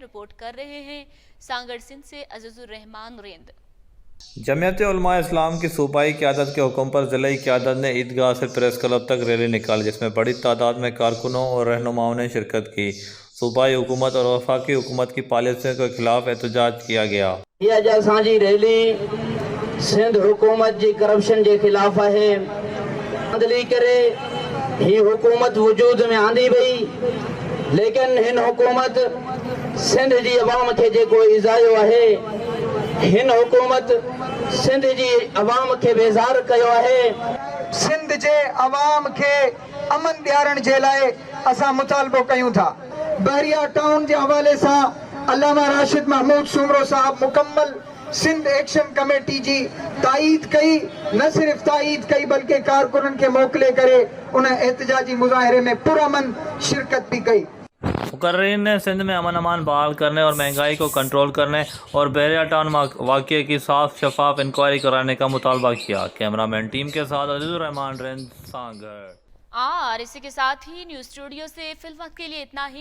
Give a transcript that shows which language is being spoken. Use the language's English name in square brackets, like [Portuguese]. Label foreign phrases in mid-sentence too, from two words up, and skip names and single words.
[Urdu] رپورٹ کر رہے ہیں سانگھڑ سندھ سے عزیز الرحمن رند. جمعیت علماء اسلام کی صوبائی قیادت کے حکم پر ضلعے قیادت نے عیدگاہ سے پریس کلب تک ریلی نکالی، جس میں بڑی تعداد میں کارکنوں اور رہنماؤں نے شرکت کی. صوبائی حکومت اور وفاقی حکومت کی پالیسیوں کے خلاف احتجاج کیا گیا. [Sindhi] यह असांजी रैली सिंध हुकूमत जी करप्शन के खिलाफ है। बदली करे ही हुकूमत वजूद में आंदी वई, लेकिन हिन हुकूमत सिंध जी अवाम के जेको इज़ायो है, हिन हुकूमत सिंध जी अवाम के बेज़ार कयो है। सिंध जे अवाम के अमन ॾियारण जे लाइ असां मुतालबो कयूं था। बहरिया टाउन जे हवाले सां अल्लामा राशिद महमूद सुमरो साहब मुकम्मल सिंध एक्शन कमेटी जी ताईद कई, न सिर्फ ताईद कई बल्कि कारकुनन के मोकले करे उन एहतजाजी मुजाहिरे में पुरअमन शिरकत भी कई। [Urdu] مقررین نے سندھ میں امن امان بحال کرنے اور مہنگائی کو کنٹرول کرنے اور بحریہ ٹاؤن واقعے کی صاف شفاف انکوائری کرانے کا مطالبہ کیا. کیمرہ مین ٹیم کے ساتھ عزیز الرحمن رینج، سانگھڑ. اور اسی کے ساتھ ہی نیوز اسٹوڈیو سے فل وقت کے لیے اتنا ہی.